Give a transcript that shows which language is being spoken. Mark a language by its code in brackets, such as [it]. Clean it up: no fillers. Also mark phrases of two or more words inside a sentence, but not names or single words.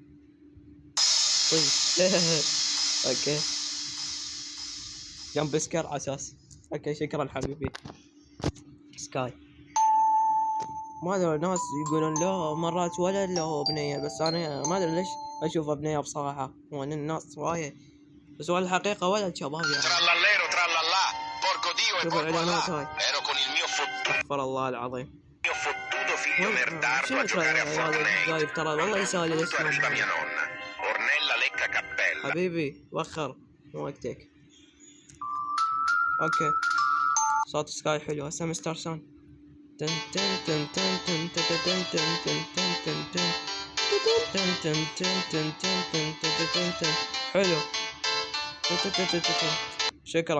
[ar] طيب اوكي جنب سكر على اساس. اوكي شكرا حبيبي. سكاي ما ادري، ناس يقولون له مرات ولد له بنية، بس انا ما ادري ليش اشوفه بنية بصراحة، وان الناس رواية، بس هو الحقيقة ولد شباب يعني. [it] Trallallero trallallà, porco dio e [ar] شوف [it] porco [ar] الاعلانات [it] là. [ar] هاي. [it] Ero con il mio [ar] استغفر الله العظيم. [it] fottuto figlio merdardo [ar] شنو [it] a giocare a [ar] جايب [it] Fortnite. [ar] ترى والله يسال [it] Punto [ar] الاسلام [it] arriva mia [ar] هذا. [it] nonna, Ornella Lecca Cappella. [ar] حبيبي وخر مو وقتك. اوكي صوت سكاي حلو. هسه مستر سون. تن تن تن تن تن تن تن تن تن تن تن تن تن تن. حلو. شكرا.